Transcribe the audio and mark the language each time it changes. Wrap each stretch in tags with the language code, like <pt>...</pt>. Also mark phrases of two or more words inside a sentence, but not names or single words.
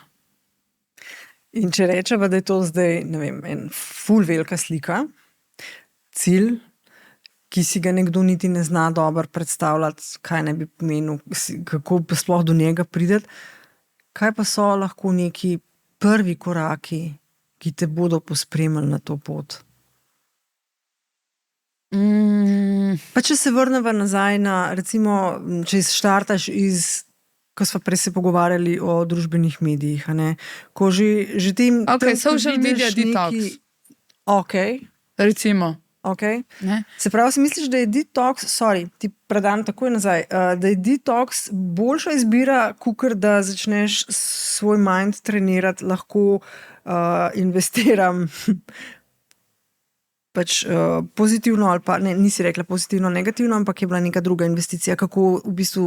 <sl>In če rečeva, da je to zdaj, ne vem, en ful velika slika, cilj, ki si ga nekdo niti ne zna dobro predstavljati, kaj ne bi pomenil, kako pa sploh do njega prideti, kaj pa so lahko neki prvi koraki, ki te bodo pospremili na to pot? Pa če se vrneva nazaj na, recimo, če štartaš ko smo prej se pogovarjali o družbenih medijih, ko že tem...</sl> <en>social media detox.</en> <sl>Recimo. Se pravi, si misliš, da je detox, ti predam takoj nazaj, da je detox boljša izbira, kakor da začneš svoj mind trenirati, lahko investiram pač pozitivno ali pa, ne, nisi rekla pozitivno, negativno, ampak je bila neka druga investicija, kako v bistvu...</sl>